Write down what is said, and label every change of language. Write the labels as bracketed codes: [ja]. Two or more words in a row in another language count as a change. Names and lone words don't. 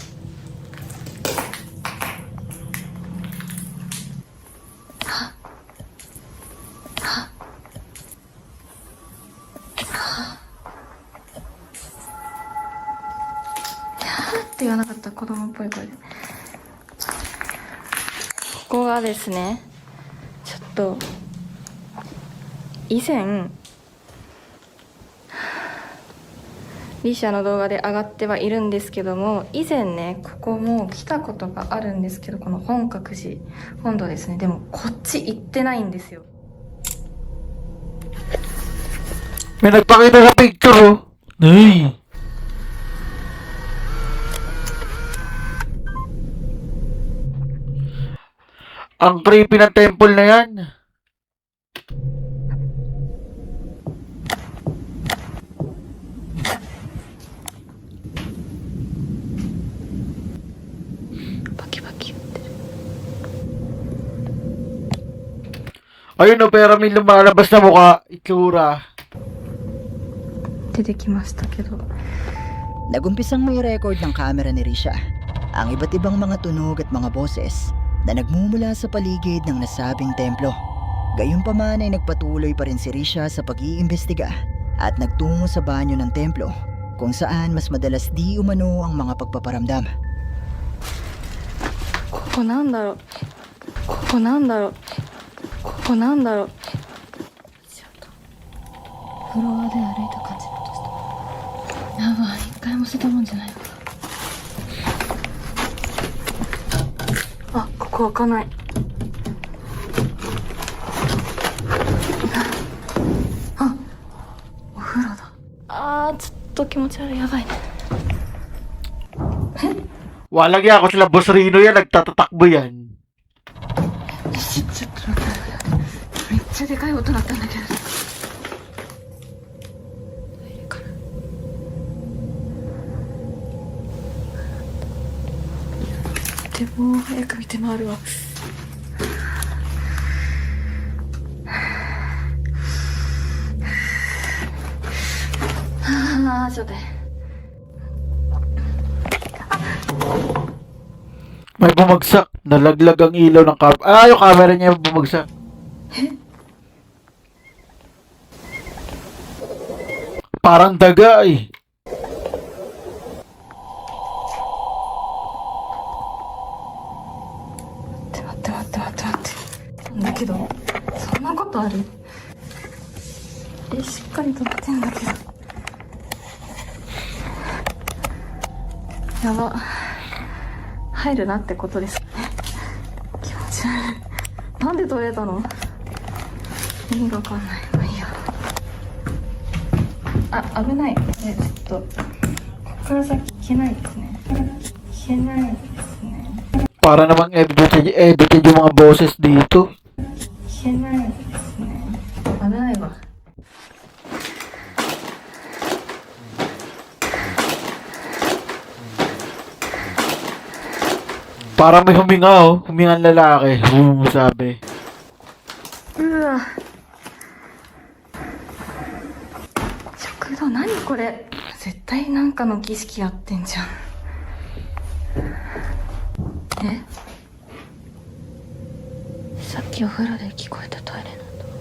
[ja] って言わなかった、子供っぽい声で。ここがですね、ちょっと以前リシャの動画で上がってはいるんですけども、以前ねここも来たことがあるんですけど、この本覚寺本堂ですね。でもこっち行ってないんですよ。 [tl] May nagpakita sa picture, oh. Ay. Ang creepy ng temple na yan. [ja] Baki-baki 言ってる。 [tl] Ayun, no, pero may lumalabas na mukha, itsura. [ja] 出てきましたけど、 [tl] Nagumpisang may record ng camera ni Risha ang iba't ibang mga tunog at mga boses na nagmumula sa paligid ng nasabing templo. Gayunpaman ay nagpatuloy pa rin si Risha sa pag-iimbestiga at nagtungo sa banyo ng templo kung saan mas madalas di umano ang mga pagpaparamdam. [ja] ここなんだろう、ここなんだろう、ここなんだろう。フロアで歩いた感じの音した。やばい、一回も捨てたもんじゃないのか。あ、ここ開かない。あ、お風呂だ。あー、ちょっと気持ち悪い。やばいね。 [tl] Walang yan, ako sila Boss Rino yan, nagtatatakbo yan. [ja] ちょっと待って、めっちゃでかい音だったんだけど。入るかな。でも早く見て回るわ。ああ、ちょっと。 [tl] May bumagsak. Nalaglag ang ilaw ng camera. Ah, yung camera niya bumagsak. Parang daga eh. [ja] 待って待って待って待って。だけど、そんなことある？しっかりとってんだけど。やば。入るなってことですね。気持ち悪い。なんで取れたの？意味がわかんない。まあいいや。あ、危ない。ちょっと、こっから先行けないですね。行けないですね。 [tl] Para namang edited yung mga boses dito. [ja] 行けないですね。危ないわ。 [tl] Para may huminga oh. Huminga ang lalaki. Sabi. [ja] うわ。食堂、何これ。絶対なんかの儀式やってんじゃん。え？さっきお風呂で聞こえたトイレなんだ。